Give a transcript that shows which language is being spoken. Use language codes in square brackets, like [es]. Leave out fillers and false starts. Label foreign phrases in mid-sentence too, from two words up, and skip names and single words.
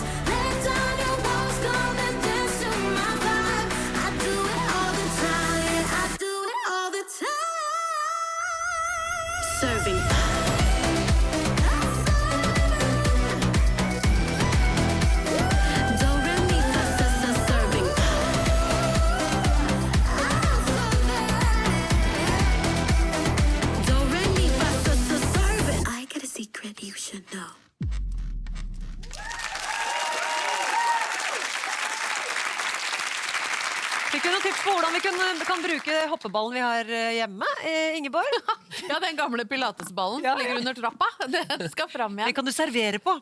[en] Let down your walls, come and dance to my vibe. I do it all the time, I do it all the time. Serving. Do, re, mi, fa, sa, sa, serving. Do, re, mi, fa, sa, sa, serving. I got a secret you should know. [no] Fikk du noen tips på hvordan vi kan bruke hoppeballen vi har hjemme, Ingeborg? Ja, den gamle pilatesballen som ligger under trappa. Den skal fram igjen. Den kan du servere på.